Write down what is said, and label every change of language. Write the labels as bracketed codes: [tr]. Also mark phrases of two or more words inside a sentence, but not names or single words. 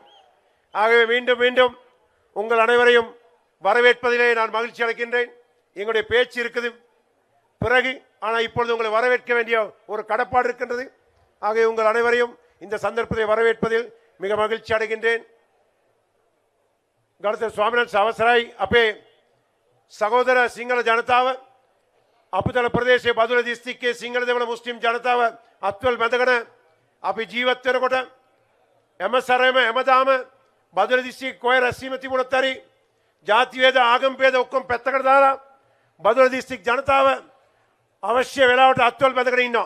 [ta] ஆகவே மீண்டும் மீண்டும் உங்கள் அனைவரையும் வரவேற்பதிலே நான் மகிழ்ச்சி அடைகின்றேன். எங்களுடைய பேச்சு இருக்குது பிறகு, ஆனால் இப்பொழுது உங்களை வரவேற்க வேண்டிய ஒரு கடப்பாடு இருக்கின்றது. ஆகவே உங்கள் அனைவரையும் இந்த சந்தர்ப்பத்தை வரவேற்பதில் மிக மகிழ்ச்சி அடைகின்றேன். [si] ගරුතර ස්වාමීන් වහන්සේ අවසරයි අපේ සහෝදර සිංහල ජනතාව අපතල ප්‍රදේශයේ බදුල්ල දිස්ත්‍රික්කයේ සිංහල දෙමළ මුස්ලිම් ජනතාව අත්වල බැඳගෙන අපි ජීවත් වෙනකොට හැමසැරේම හැමදාම බදුල්ල දිස්ත්‍රික්කයේ කොයි රැස්වීම තිබුණත් හරි ජාති වේද ආගම් වේද ඔක්කොම පැත්තකට දාලා බදුල්ල දිස්ත්‍රික් ජනතාව අවශ්‍ය වෙලාවට අත්වල බැඳගෙන ඉන්නවා.